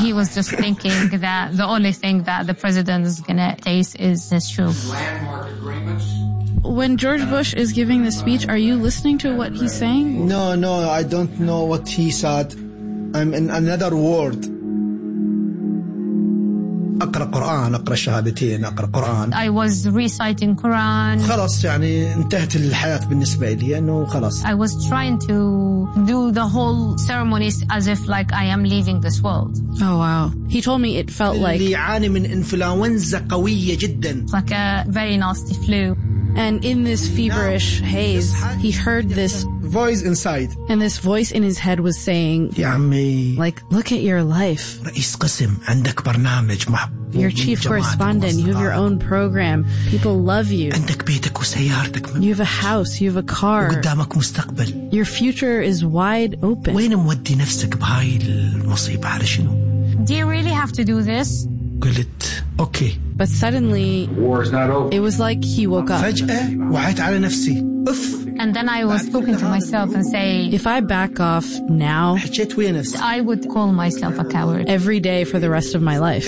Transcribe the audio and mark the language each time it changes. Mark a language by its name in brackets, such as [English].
[English] He was just thinking that the only thing that the president is going to taste is his shoe. Landmark agreements. When George Bush is giving the speech, are you listening to what he's saying? No, I don't know what he said. I'm in another world. [Arabic] أقرأ قرآن أقرأ الشهادتين أقرأ قرآن [English] I was reciting Quran [Arabic] خلاص يعني انتهت الحياة بالنسبة لي أنه خلاص [English] I was trying to do the whole ceremonies as if like I am leaving this world Oh wow He told me it felt [Arabic] اللي [English] like [Arabic] اللي يعاني من إنفلونزا قوية جدا [English] Like a very nasty flu And in this feverish haze, he heard this voice inside. And this voice in his head was saying, [Arabic] يا عمي, [English] like, look at your life. [Arabic] رئيس قسم عندك برنامج مع [English] You're chief correspondent. You have your own program. People love you. [Arabic] عندك بيتك وسيارتك. [English] You have a house. You have a car. [Arabic] وقدامك مستقبل. [English] Your future is wide open. [Arabic] وين مودي نفسك بهاي المصيبة على شنو? [English] Do you really have to do this? [Arabic] قلت, okay. [English] But suddenly, war is not over. It was like he woke up. [Arabic] فجأة وعيت على نفسي. أوف. [English] And then I was talking to myself and say, if I back off now, I would call myself a coward every day for the rest of my life.